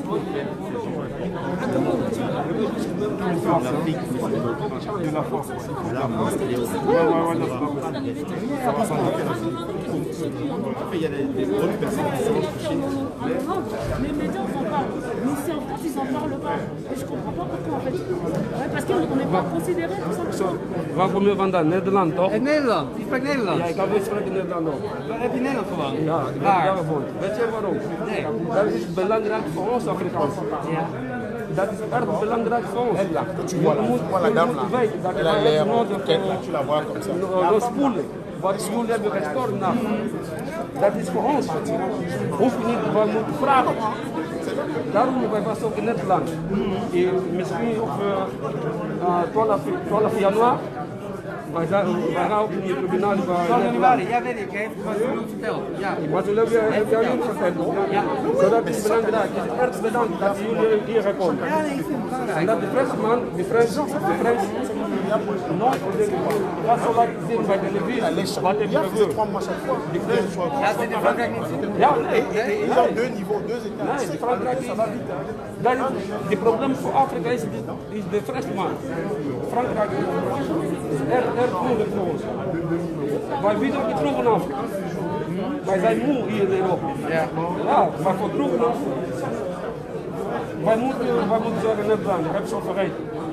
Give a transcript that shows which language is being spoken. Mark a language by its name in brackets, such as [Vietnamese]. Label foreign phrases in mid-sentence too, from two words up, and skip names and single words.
[French] De la France. Il y a des autres personnes qui sont touchées. Les médias en parlent. Mais si en France, ils n'en parlent pas. Et je comprends pas pourquoi en fait. Ouais, parce qu'on n'est pas considéré tout ça. [Dutch] Waar kom je vandaan? Nederland toch? Nederland, die spreekt Nederlands. Ja, ik kan weer spreken Nederland ook. Waar heb je Nederland gewoond? Ja, ik heb daar gewoond. Weet je waarom? Nee. Dat is belangrijk voor ons Afrikaans. Ja. Dat is erg belangrijk voor ons. [French] Tu vois la dame là. Elle a l'air coquette là, tu la vois comme ça. [Dutch] Nos spoelen. Wat spoelen hebben we gestort nou. Dat is voor ons. Hoef je niet wat moeten vragen. Daarom wij was ook in het land. Misschien op 12 januari. Wij gaan ook in het tribunaal. 12 januari, ja weet ik, heeft Ouazzoulou verteld. Ja. Maar toen heb je jullie verteld, toch? Ja. Zodat is belangrijk. Het is erg bedankt dat jullie hier gekomen zijn. Ja, nee, ik vind het belangrijk. En dat de Fransman, de Frans, nooit gaat zo laten zien bij televisie. Wat heb je gebeurd? Ja, dat in Frankrijk niet zitten. Ja, nee. [French] Ils ont deux niveaux, deux états. [Dutch] Nee, Frankrijk is... Het probleem voor Afrika is de Fransman. Frankrijk is erg moeilijk voor ons. Wij willen ook niet terug in Afrika. Wij zijn moe hier in Europa. Ja. Ja, maar voor terug in Afrika. Wij moeten zeggen, net dan, ik heb zo vergeten.